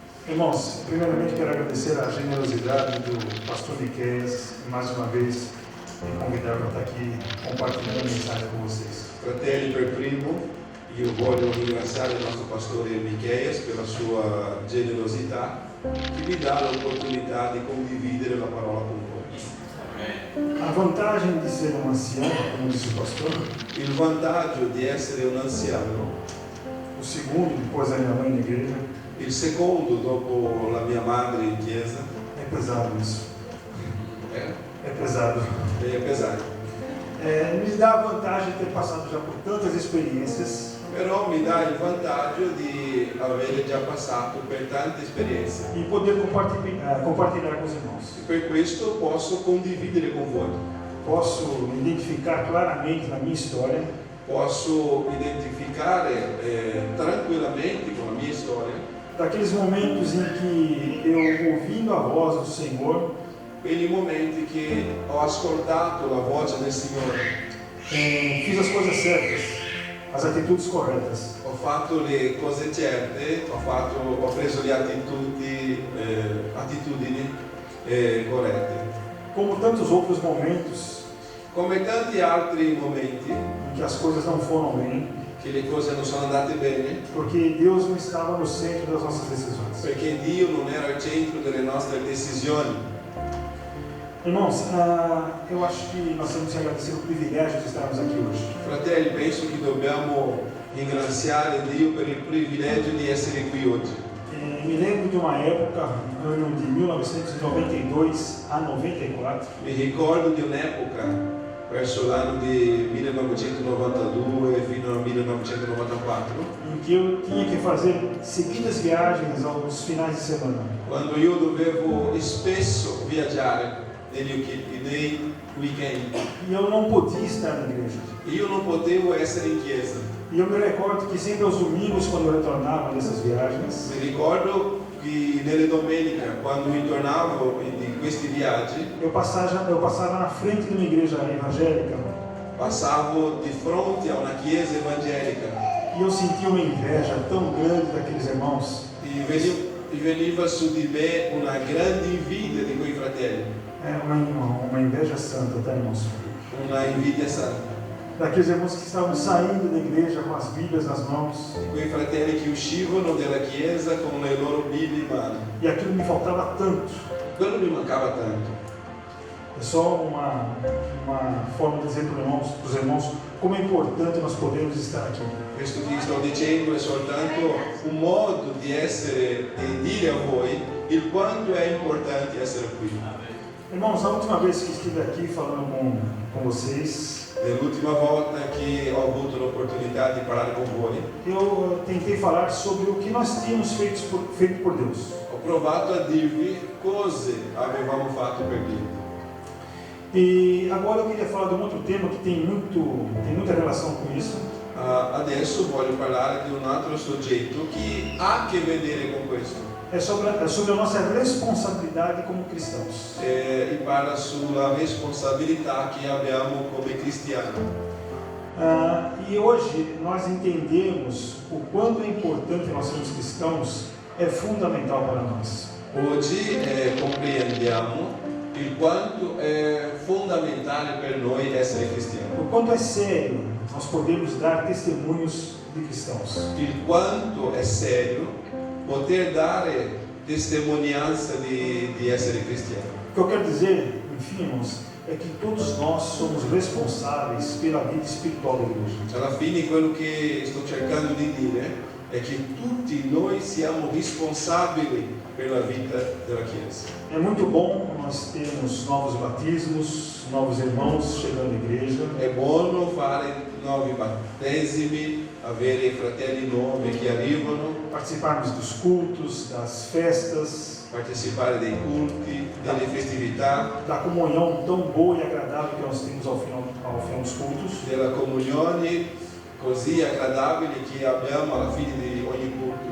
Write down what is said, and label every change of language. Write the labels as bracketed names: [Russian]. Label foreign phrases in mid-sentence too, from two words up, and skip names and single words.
[Portuguese] Irmãos, primeiramente quero agradecer a generosidade do pastor Miqueias, mais uma vez, me convidar para estar aqui compartilhando a mensagem com vocês. [Italian] Fratelli, per primo, io voglio ringraziare il nostro pastore Micheias per la sua generosità che mi dà l'opportunità di condividere la parola con voi. [Portuguese] A vantagem de ser um ancião, como disse o pastor, [Italian] Il vantaggio di essere un anziano, [Portuguese] o segundo, depois da minha mãe na igreja, [Italian] il secondo dopo la mia madre in chiesa, [Portuguese] é pesado isso. É pesado. [Italian] è pesante. [Portuguese] Me dá a vantagem de ter passado já por tantas experiências [Italian] Però mi dà il vantaggio di aver già passato per tante esperienze [Portuguese] e poder compartilhar com os irmãos. [Italian] e per questo posso condividere con voi. [Portuguese] Posso me identificar claramente na minha história, [Italian] Posso identificare tranquillamente con la mia storia [Portuguese] daqueles momentos em que eu, ouvindo a voz do Senhor, [Italian] quegli momenti che ho ascoltato la voce del Signore, [Portuguese] fiz as coisas certas, as atitudes corretas. [Italian] ho fatto le cose certe, ho preso le attitudini corrette. [Portuguese] Como tantos outros momentos [Italian] Come tanti altri momenti [Portuguese] em que as coisas não foram bem, [Italian] che le cose non sono andate bene, [Portuguese] porque Deus não estava no centro das nossas decisões. [Italian] perché Dio non era al centro delle nostre decisioni. [Portuguese] Irmãos, eu acho que nós temos que agradecer o privilégio de estarmos aqui hoje. [Italian] Fratelli, penso che dobbiamo ringraziare Dio per il privilegio di essere qui oggi. [Portuguese] Me lembro de uma época, ano de 1992 a 94, [Italian] Mi ricordo di un'epoca, verso l'anno di 1992 fino al 1994, [Portuguese] em que eu tinha que fazer seguidas viagens aos finais de semana. [Italian] quando io dovevo spesso viaggiare nei weekend. [Portuguese] E eu não podia estar na igreja. [Italian] Io non potevo essere in chiesa. [Portuguese] E eu me recordo que sempre aos domingos, quando eu retornava dessas viagens, [Italian] Mi ricordo che nelle domeniche, quando ritornavo in questi viaggi, [Portuguese] eu passava na frente de uma igreja evangélica [Italian] passavo di fronte a una chiesa evangelica [Portuguese] e eu sentia uma inveja tão grande daqueles irmãos. [Italian] e veniva su di me una grande invidia di quei fratelli, [Portuguese] Uma inveja santa, tá, irmãos? [Italian] una invidia santa. [Portuguese] Daqueles irmãos que estavam saindo da igreja com as Bíblias nas mãos. [Italian] Quei fratelli che uscivano dalla chiesa con le loro Bibbie in mano. [Portuguese] E aquilo me faltava tanto. [Italian] Quello mi mancava tanto. [Portuguese] É só uma forma de dizer para os irmãos como é importante nós podermos estar aqui. [Italian] Questo che sto dicendo è soltanto un modo di dire a voi il quanto è importante essere qui. [Portuguese] Irmãos, a última vez que estive aqui falando com vocês, [Italian] Nell'ultima volta che ho avuto l'opportunità di parlare con voi, [Portuguese] eu tentei falar sobre o que nós tínhamos feito por Deus. [Italian] ho provato a dirvi cose avevamo fatto per Dio. [Portuguese] E agora eu queria falar de um outro tema que tem muita relação com isso. [Italian] Adesso voglio parlare di un altro soggetto che ha a che vedere con questo. [Portuguese] É sobre a nossa responsabilidade como cristãos. [Italian] E parla sulla responsabilità che abbiamo come cristiani. [Portuguese] E hoje nós entendemos o quanto é importante nós sermos cristãos, é fundamental para nós. [Italian] Oggi comprendiamo il quanto è fondamentale per noi essere cristiani. [Portuguese] O quanto é sério nós podemos dar testemunhos de cristãos. [Italian] Il quanto è serio poter dare testimonianza di essere cristiani. [Portuguese] O que eu quero dizer, enfim, irmãos, é que todos nós somos responsáveis pela vida espiritual da igreja. [Italian] Alla fine quello che sto cercando di dire è che tutti noi siamo responsabili per la vita della Chiesa. [Portuguese] É muito bom nós termos novos batismos, novos irmãos chegando à igreja. [Italian] È buono fare nuovi battesimi, avere fratelli nuovi che arrivano, [Portuguese] Participarmos dos cultos, das festas, [Italian] partecipare dei culti, delle festività, [Portuguese] da comunhão tão boa e agradável que nós temos ao final dos cultos. [Italian] della comunione così aggradabile che abbiamo alla fine di ogni culto.